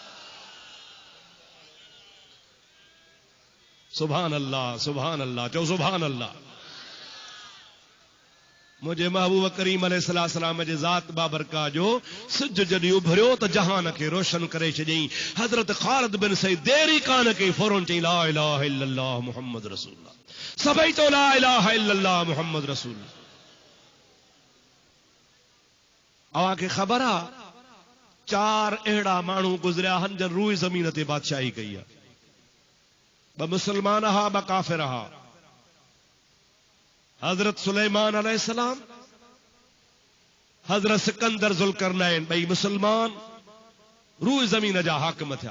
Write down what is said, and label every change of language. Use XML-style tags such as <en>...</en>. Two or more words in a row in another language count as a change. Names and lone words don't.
<ar>سبحان الله، سبحان الله, चो سبحان الله.</ar> <sd>मुंहिंजे महबूब करीम अलैहिस्सलाम जे ज़ात बाबरका जो सिज जॾहिं उभरियो त जहान खे रोशन करे छॾियईं। हज़रत ख़ालिद बिन सईद देरी कान कई, फौरन चई</sd> <ar>لا إله إلا الله محمد رسول الله.</ar> <sd>सभई चओ</sd> <ar>لا إله إلا الله محمد رسول الله.</ar> <sd>अव्हां खे ख़बर आहे 4 अहिड़ा माण्हू गुज़रिया हन जन रूह ज़मीन ते बादशाही कई आहे। 2 मुसलमान हा, 2 काफ़िर हा। हजरत सुलेमान अलैहिस्सलाम, हजरत सिकंदर ज़ुल्करनैन, 2 मुसलमान रूह ज़मीन जा हाकिम थिया।</sd>